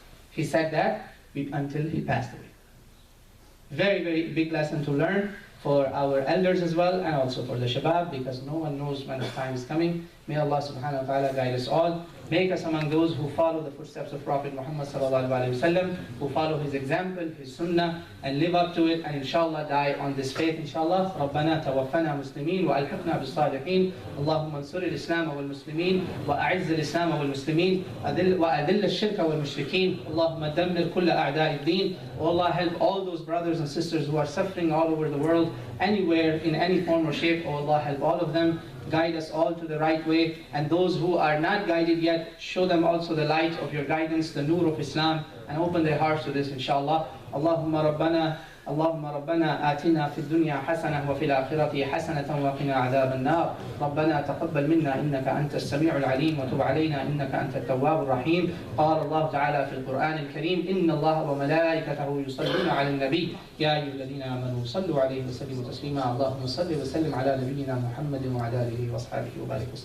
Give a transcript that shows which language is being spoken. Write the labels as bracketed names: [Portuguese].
[English] He said that until he passed away. Very, very big lesson to learn for our elders as well, and also for the shabab, because no one knows when the time is coming. May Allah subhanahu wa ta'ala guide us all. Make us among those who follow the footsteps of Prophet Muhammad sallallahu alaihi wasallam, who follow his example, his sunnah, and live up to it, and inshallah die on this faith, inshallah. [Arabic] ربنا توفنا مسلمين وألحقنا بالصالحين. اللهم انصر الإسلام والمسلمين وأعز الإسلام والمسلمين وأذل الشرك والمشركين. اللهم دمر كل أعداء الدين. [English] Oh Allah, help all those brothers and sisters who are suffering all over the world, anywhere, in any form or shape. Oh Allah, help all of them. Guide us all to the right way, and those who are not guided yet, show them also the light of your guidance, the nur of Islam, and open their hearts to this, inshallah. [Arabic] اللهم ربنا آتنا في الدنيا حسنة وفي الآخرة حسنة وقنا عذاب النار. ربنا تقبل منا إنك أنت السميع العليم وتب علينا إنك أنت التواب الرحيم. قال الله تعالى في القرآن الكريم: إن الله وملائكته يصلون على النبي يا أيها الذين آمنوا صلوا عليه وسلموا تسليما. اللهم صل وسلم على نبينا محمد وعلى آله وأصحابه وبارك وسلم.